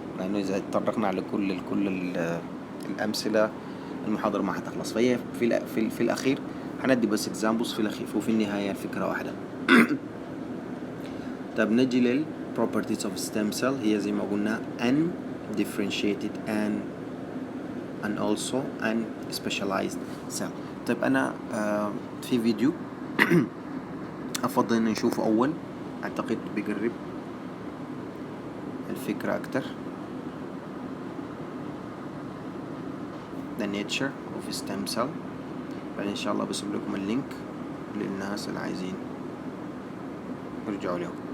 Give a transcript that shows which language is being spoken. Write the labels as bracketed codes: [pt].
[ar] لأنه إذا تطرقنا على كل الأمثلة المحاضرة ما هتخلص. فهي في الأخير هندي بس examples في الأخير، وفي النهاية الفكرة واحدة. طب نجي لل [en] properties of stem cell. [ar] هي زي ما قلنا [en] undifferentiated and also unspecialized cell. [ar] طيب أنا في فيديو أفضل إن نشوفه أول، أعتقد بيقرب الفكرة أكتر. [en] The nature of stem cell. [ar] بعدين إن شاء الله بسيب لكم اللينك للناس اللي عايزين يرجعوا له.